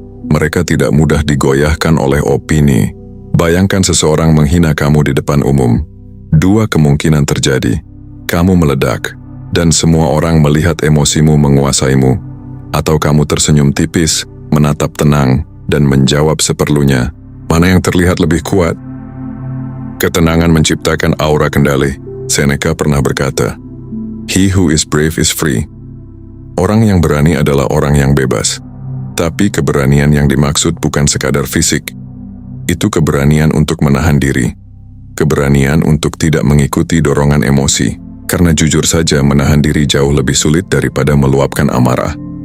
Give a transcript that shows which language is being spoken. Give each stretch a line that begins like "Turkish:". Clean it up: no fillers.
Indonesian: Mereka tidak mudah digoyahkan oleh opini. Bayangkan seseorang menghina kamu di depan umum. Dua kemungkinan terjadi. Kamu meledak, dan semua orang melihat emosimu menguasaimu. Atau kamu tersenyum tipis, menatap tenang, dan menjawab seperlunya. Mana yang terlihat lebih kuat? Ketenangan menciptakan aura kendali.
English: Seneca
Indonesian: pernah berkata,
English: "He who is brave is free."
Indonesian: Orang yang berani adalah orang yang bebas. Tapi keberanian yang dimaksud bukan sekadar fisik. Itu keberanian untuk menahan diri. Keberanian untuk tidak mengikuti dorongan emosi. Karena jujur saja menahan diri jauh lebih sulit daripada meluapkan amarah.